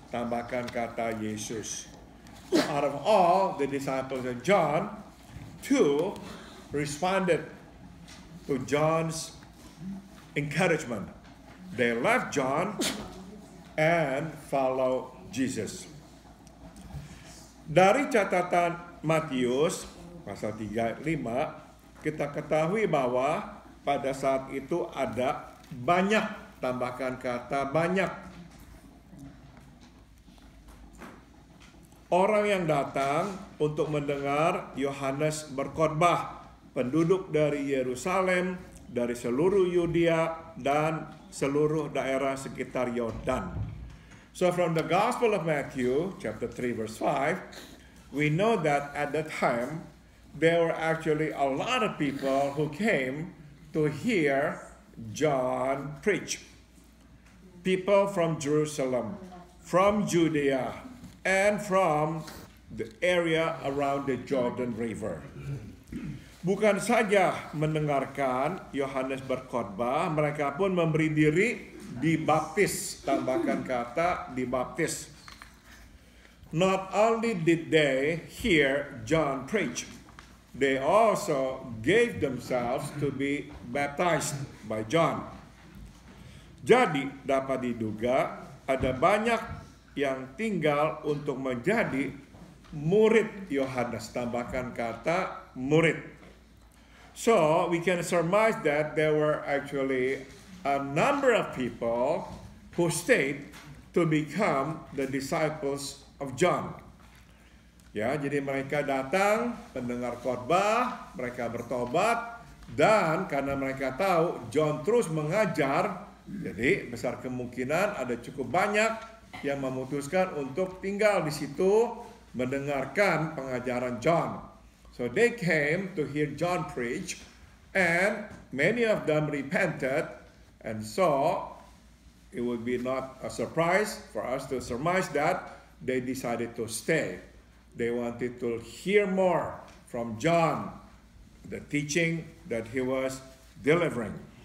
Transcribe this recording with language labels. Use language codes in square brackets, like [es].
[id] Tambahkan kata Yesus. [en] So out of all the disciples of John, two responded to John's encouragement. They left John and follow Jesus. [id] Dari catatan Matius pasal 35, kita ketahui bahwa pada saat itu ada banyak, tambahkan kata banyak, orang yang datang untuk mendengar Yohanes berkhotbah. Penduduk dari Yerusalem, dari seluruh Yudea dan seluruh daerah sekitar Yordan. [en] So from the Gospel of Matthew, chapter 3, verse 5, we know that at that time, there were actually a lot of people who came to hear John preach. People from Jerusalem, from Judea, and from the area around the Jordan River. [id] Bukan saja mendengarkan Yohanes berkhotbah, mereka pun memberi diri dibaptis. Tambahkan kata dibaptis. [en] Not only did they hear John preach, they also gave themselves to be baptized by John. [id] Jadi dapat diduga ada banyak yang tinggal untuk menjadi murid Yohanes. Tambahkan kata murid. [en] So we can surmise that there were actually a number of people who stayed to become the disciples of John. [id] Ya, jadi mereka datang mendengar khotbah, mereka bertobat, dan karena mereka tahu John terus mengajar, jadi besar kemungkinan ada cukup banyak yang memutuskan untuk tinggal di situ mendengarkan pengajaran John. [en] So they came to hear John preach, and many of them repented, and so it would be not a surprise for us to surmise that they decided to stay. They wanted to hear more from John, the teaching that he was delivering.